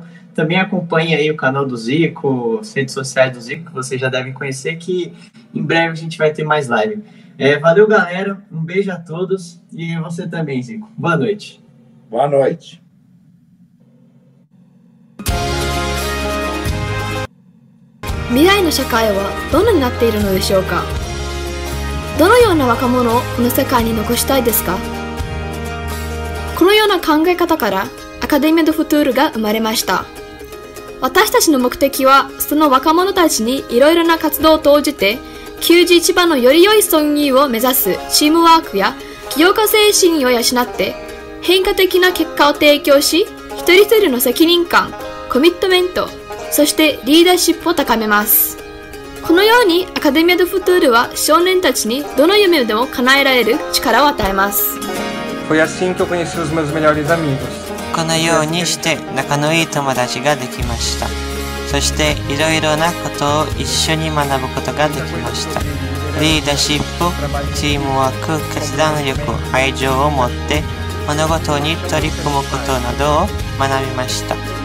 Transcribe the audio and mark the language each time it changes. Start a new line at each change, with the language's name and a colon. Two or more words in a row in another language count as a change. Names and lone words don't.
Portuguese: Também acompanhe aí o canal do Zico, as redes sociais do Zico, que vocês já devem conhecer, que em breve a gente vai ter mais live. Valeu, galera, um beijo a todos e você também, Zico. Boa noite. Boa noite.
Japanese: 未来の社会はどんなになっているのでしょうか。どのような若者をこの世界に残したいですか？このような考え方からアカデミア・ド・フトゥールが生まれました。私たちの目的はその若者たちにいろいろな活動を投じて旧時市場のより良い村議を目指すチームワークや起業家精神を養って変化的な結果を提供し、一人一人の責任感、コミットメント、そしてリーダーシップを高めます。このようにアカデミア・ド・フトゥールは少年たちにどの夢でも叶えられる力を与えます。
Portuguese: Foi assim que eu conheci os meus melhores amigos.
Japanese: このようにして仲のいい友達ができました。そしていろいろなことを一緒に学ぶことができました。リーダーシップ、チームワーク、決断力、愛情を持って物事に取り組むことなどを学びました。